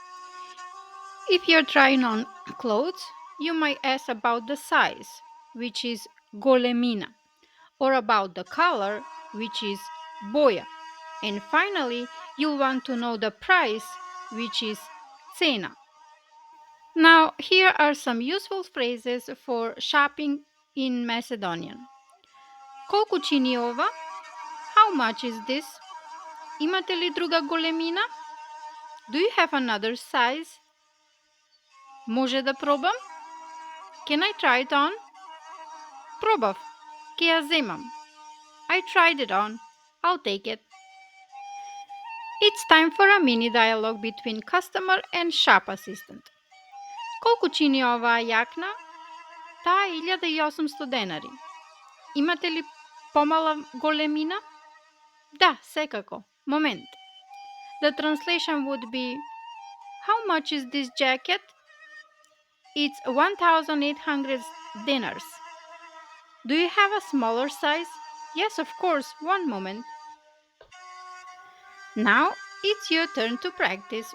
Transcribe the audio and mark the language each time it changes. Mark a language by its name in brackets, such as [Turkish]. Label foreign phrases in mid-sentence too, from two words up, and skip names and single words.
[English] If you're trying on clothes, you might ask about the size, which is golemina, or about the color, which is boya. And finally, you'll want to know the price, which is cena. Now, here are some useful phrases for shopping in Macedonian. [Macedonian] Колку чини ова? [English] How much is this? [Macedonian] Имате ли друга големина? [English] Do you have another size? [Macedonian] Може да пробам? [English] Can I try it on? [Macedonian] Пробав. Ке ја земам. [English] I tried it on. I'll take it. It's time for a mini dialogue between customer and shop assistant. [Macedonian] Колку чини оваа јакна? Таа е 1800 денари. Имате ли помала големина? Да, секако. Момент. [English] The translation would be, how much is this jacket? It's 1800 dinars. Do you have a smaller size? Yes, of course. One moment. Now it's your turn to practice.